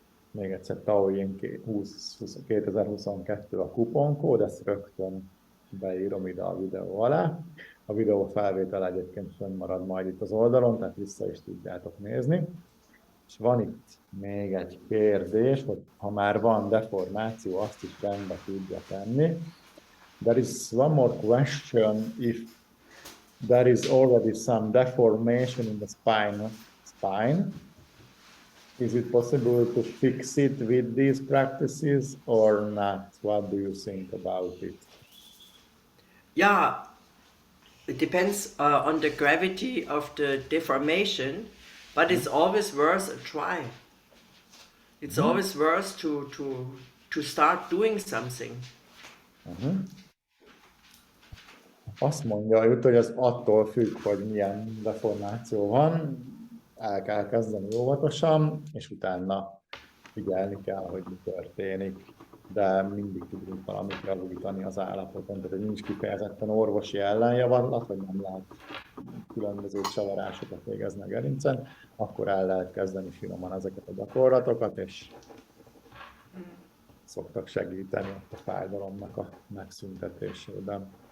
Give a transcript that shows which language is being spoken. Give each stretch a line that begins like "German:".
Hungarian: Még egyszer TAO YIN 2022 a kuponkód, ezt rögtön beírom ide a videó alá. A videó felvétel egyébként fönnmarad majd itt az oldalon, tehát vissza is tudjátok nézni. És van itt még egy kérdés, hogy ha már van deformáció, azt is rendbe tudja tenni.
English: There is one more question, if there is already some deformation in the spine, is it possible to fix it with these practices or not? What do you think about it? Yeah, it depends on the gravity of the deformation. But it's always worth a try. It's always worth to start doing something.
Hungarian: Azt mondja Jutta, hogy ez attól függ, hogy milyen deformáció van, el kell kezdeni óvatosan, és utána figyelni kell, hogy mi történik. De mindig tudunk valamit javítani az állapoton, tehát nincs kifejezetten orvosi ellenjavaslat, hogy nem lehet különböző csavarásokat végezni a gerincen, akkor el lehet kezdeni finoman ezeket a gyakorlatokat, és szoktak segíteni ott a fájdalomnak a megszüntetésében.